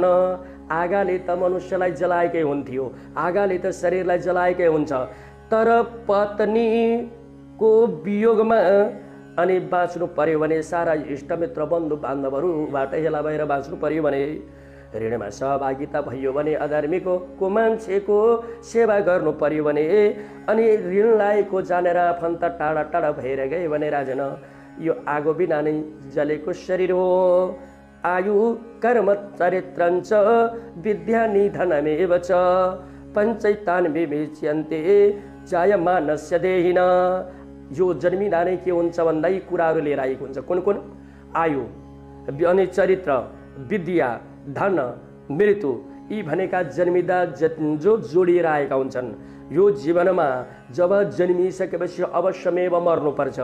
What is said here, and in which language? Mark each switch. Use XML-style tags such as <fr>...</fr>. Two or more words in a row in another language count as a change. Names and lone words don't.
<ne>आगाले त मनुष्यलाई जलाएकै हुन्थ्यो, आगाले त शरीरलाई जलाएकै हुन्छ, तर पत्नी को वियोगमा अनि बाँच्नु पर्यो भने सारा इष्टमित्र बन्धु बान्धवहरूबाट हेला भएर बाँच्नु पर्यो भने ऋणमा सहभागिता भयो भने अधर्मीको मान्छेको सेवा गर्नु पर्यो भने अनि ऋण लागेको जानेर आफन्त टाढा टाढा भएर गए भने राजन यो आगो बिना नै जलेको शरीर हो।</ne> <sa>आयु कर्म चरित्रञ्च विद्या निधनमेव च पञ्चैतान् विवेच्यन्ते जायमानस्य देहिन।</sa> <ne>यो जन्मिँदा नै के हुन्छ भन्दा यी कुराहरू लिएर आएको हुन्छ। कुन कुन? आयु अनि चरित्र, विद्या, धन, मृत्यु, यी भनेका जन्मिँदा जो जोडिएर आएका हुन्छन्। यो जीवनमा जब जन्मिसकेपछि अवश्यमेव मर्नुपर्छ।</ne>